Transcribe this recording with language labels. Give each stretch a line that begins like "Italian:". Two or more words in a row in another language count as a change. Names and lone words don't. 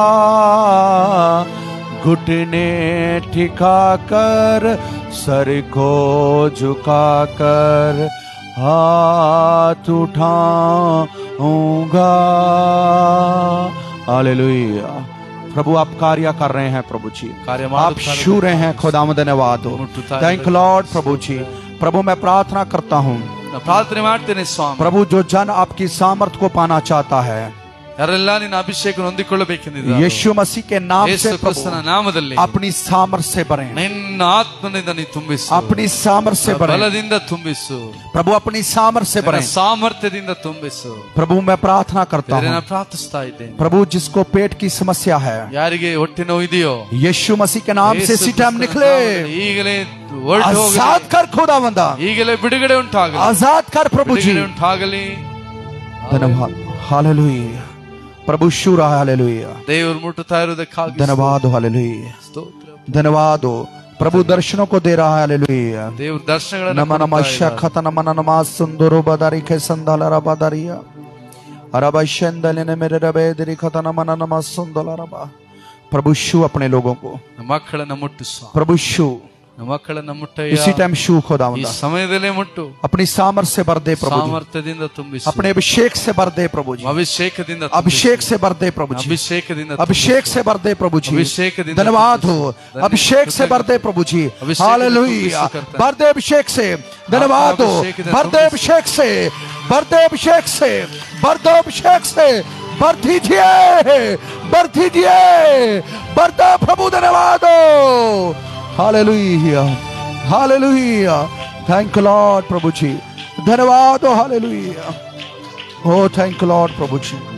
Hindi: घुटने ठिका कर सर को झुका कर हाथ उठाऊंगा हालेलुया प्रभु आप कार्य कर रहे हैं प्रभु जी आप छू रहे हैं खुदावंद धन्यवाद हो
English: thank Lord
Hindi: प्रभु जी प्रभु मैं प्रार्थना करता हूँ
Kannada: ಪ್ರಾರ್ಥನೆ ಮಾಡ್ತೇನೆ ಸ್ವಾಮಿ.
Hindi: प्रभु जो जन आपकी सामर्थ को पाना चाहता है
Kannada: ಯಾರೆಲ್ಲ ನಿನ್ನ ಅಭಿಷೇಕ ಹೊಂದಿಕೊಳ್ಳಬೇಕೆಂದಿದ್ದಾರೆ
Hindi: यीशु मसीह के नाम
Kannada: ಯೇಸು
Hindi: से
Kannada: ಕ್ರಿಸ್ತನ ನಾಮದಲ್ಲಿ
Hindi: अपनी सामर्थ से भरें
Kannada: ನಿನ್ನ ಆತ್ಮನಿಂದ ನೀ ತುಂಬಿಸು,
Hindi: अपनी सामर्थ से भरें
Kannada: ಬಲದಿಂದ ತುಂಬಿಸು,
Hindi: प्रभु अपनी सामर्थ से भरें
Kannada: ಸಾಮರ್ಥ್ಯದಿಂದ ತುಂಬಿಸು.
Hindi: प्रभु मैं प्रार्थना करता हूँ
Kannada: ನಾನು ಪ್ರಾರ್ಥಿಸ್ತಾ ಇದ್ದೇನೆ,
Hindi: प्रभु जिसको पेट की समस्या है
Kannada: ಯಾರಿಗೆ ಹೊಟ್ಟೆ ನೋವು ಇದೆಯೋ
Hindi: यीशु मसीह के नाम से इसी टाइम निकले
Kannada: ಈಗಲೇ ಹೊರಟು ಹೋಗಲಿ,
Hindi: आजाद कर खुदावंदा
Kannada: ಈಗಲೇ ಬಿಡುಗಡೆ ಉಂಟಾಗಲಿ,
Hindi: आजाद कर प्रभु जी
Kannada: ಬಿಡುಗಡೆ ಉಂಟಾಗಲಿ.
Hindi: धन्यवाद हालेलुया प्रभु शूरा हालेलुया
Kannada: ದೇವರು ಮುಟ್ಟುತ್ತಾ ಇರುವುದಕ್ಕಾಗಿ
Hindi: धन्यवाद हालेलुया
Kannada: ಸ್ತೋತ್ರ.
Hindi: धन्यवाद हो प्रभु दर्शनों को दे रहा है हालेलुया
Kannada: ದೇವರು ದರ್ಶನಗಳನ್ನು
Hindi: नमन
Kannada: ಕೊಡ್ತಾ ಇದ್ದಾರೆ. शखत नमन नमा सुंदरो बदारी के संदल रबादरिया अरबा शंदल ने मेरे रबे दरी खत नमन नमा सुंदल रबा
Hindi: प्रभु शू अपने लोगों को
Kannada: ನಮ್ಮ ಮಕ್ಕಳನ್ನ ಮುಟ್ಟು ಸ್ವಾಮಿ,
Hindi: प्रभु शू
Kannada: ನಮ್ಮ ಮಕ್ಕಳನ್ನ ಮುಟ್ಟಯ್ಯ,
Hindi: इसी टाइम शू
Kannada: ಈ
Hindi: खुदावंदा
Kannada: ಸಮಯದಲ್ಲೇ ಮುಟ್ಟು,
Hindi: अपनी सामर्थ से भर दे प्रभु जी
Kannada: ಸಾಮರ್ಥ್ಯದಿಂದ ತುಂಬಿಸು,
Hindi: अपने अभिषेक से भर दे प्रभु जी
Kannada: ಅಭಿಷೇಕದಿಂದ ತುಂಬಿಸು,
Hindi: अभिषेक से भर दे प्रभु जी
Kannada: ಅಭಿಷೇಕದಿಂದ
Hindi: अभिषेक से भर दे प्रभु जी
Kannada: अभिषेकದಿಂದ
Hindi: धन्यवाद हो अभिषेक से भर दे प्रभु जी अभिषेक हालेलुया करता है। भर दे अभिषेक से धन्यवाद हो भर दे अभिषेक से भर दे अभिषेक से भर दो अभिषेक से भर दीजिए भर दीजिए भर दो प्रभु धन्यवाद हो हालेलुया हालेलुया
English: thank Lord
Hindi: प्रभु जी धन्यवाद हो हालेलुया ओ
English: thank Lord
Hindi: प्रभु जी